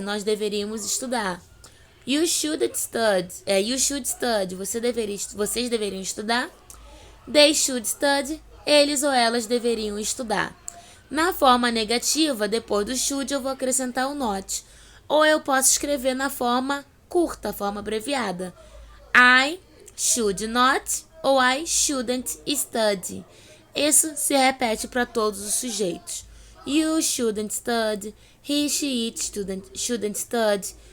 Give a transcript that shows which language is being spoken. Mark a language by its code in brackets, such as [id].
[pt] Nós deveríamos estudar. [en] You should study. You should study. [pt] Vocês deveriam estudar. [en] They should study. [pt] Eles ou elas deveriam estudar. Na forma negativa, depois do should, eu vou acrescentar o not. Ou eu posso escrever na forma curta, forma abreviada. [en] I should not ou I shouldn't study. [pt] Isso se repete para todos os sujeitos. [en] You shouldn't study. He, she, it shouldn't study.